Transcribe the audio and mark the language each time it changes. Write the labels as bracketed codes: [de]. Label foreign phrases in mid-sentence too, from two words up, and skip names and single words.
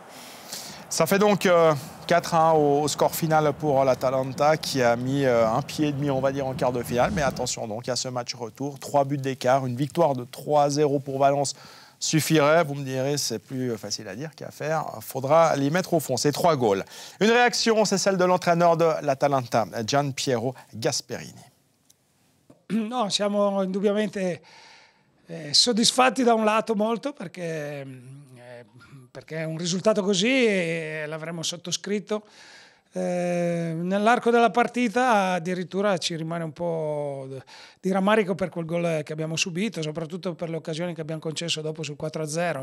[fr] Ça fait donc 4-1 au score final pour l'Atalanta qui a mis un pied et demi, on va dire, en quart de finale. Mais attention donc à ce match retour, 3 buts d'écart, une victoire de 3-0 pour Valence suffirait. Vous me direz, c'est plus facile à dire qu'à faire. Il faudra les mettre au fond, c'est 3 goals. Une réaction, c'est celle de l'entraîneur de l'Atalanta, Gian Piero Gasperini. [it] No, siamo indubbiamente soddisfatti da un lato molto perché un risultato così l'avremmo sottoscritto nell'arco della partita addirittura ci rimane un po' di rammarico per quel gol che abbiamo subito, soprattutto per le occasioni che abbiamo concesso dopo sul 4-0.